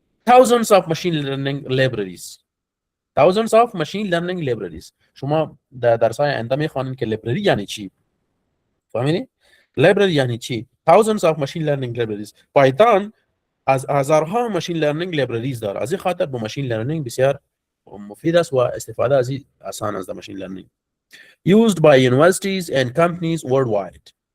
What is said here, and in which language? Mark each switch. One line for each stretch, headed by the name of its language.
English: thousands of machine learning libraries thousands of machine learning libraries.
Persian: شما در درس‌های آینده میخوانید که لیبرری یعنی چی، فهمیدی؟ لیبرری یعنی چی؟
English: thousands of machine learning libraries.
Persian: پایتون از هزارها ماشین لرنینگ لیبرریز داره، از این خاطر به ماشین لرنینگ بسیار مفید است و استفاده از این آسان است.
English: Machine learning used by universities and companies worldwide.